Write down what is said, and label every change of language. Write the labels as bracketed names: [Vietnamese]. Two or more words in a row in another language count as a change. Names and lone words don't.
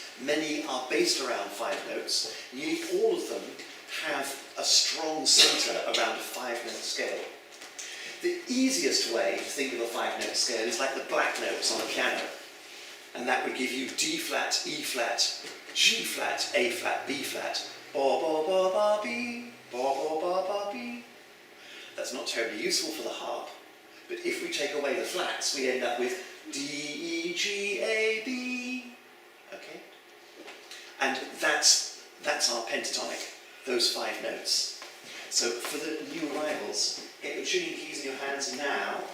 [English] Many are based around 5 notes. Nearly all of them have a strong centre around a 5-note scale. The easiest way to think of a 5-note scale is like the black notes on a piano. And that would give you D flat, E flat, G flat, A flat, B flat, ba ba ba ba B, ba ba ba ba B. That's not terribly useful for the harp, but if we take away the flats, we end up with D, E, G, A, B. Okay? And that's our pentatonic, those 5 notes. So for the new arrivals, get your tuning keys in your hands now.